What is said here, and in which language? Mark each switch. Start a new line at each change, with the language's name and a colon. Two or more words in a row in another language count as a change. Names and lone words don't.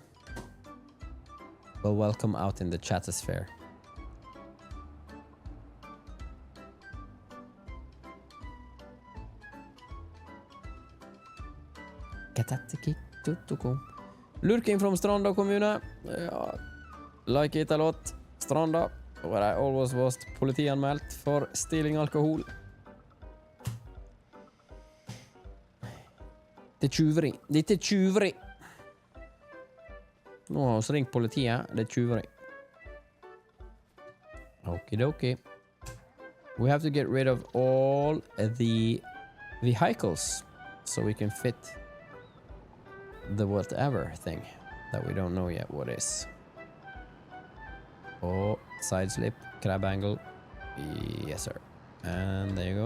English: Well, welcome out in the chatosphere. Lurking from Stranda kommune.
Norwegian: Ja,
English: like it a lot. Stranda, where I always was politianmeldt for stealing alkohol.
Norwegian: Det er tjuveri. Dette er tjuveri. Nå har vi ringt politiet. Det er tjuveri. Okidoki.
English: We have to get rid of all the vehicles so we can fit the whatever thing that we don't know yet what is. Oh, side slip, crab angle. Yes, sir. And there you go.